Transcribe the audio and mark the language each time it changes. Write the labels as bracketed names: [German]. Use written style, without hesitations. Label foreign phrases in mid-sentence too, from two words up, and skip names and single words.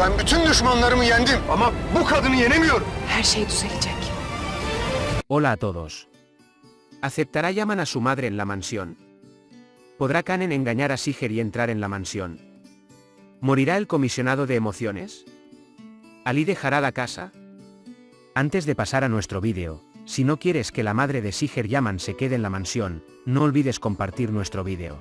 [Turkish] Ben bütün düşmanlarımı yendim ama bu kadını yenemiyorum. Her şey düzelecek. [Spanish] Hola a todos. ¿Aceptará Yaman a su madre en la mansión? ¿Podrá Kanen engañar a Siger y entrar en la mansión? ¿Morirá el comisionado de emociones? ¿Ali dejará la casa? Antes de pasar a nuestro vídeo, si no quieres que la madre de Siger Yaman se quede en la mansión, no olvides compartir nuestro vídeo.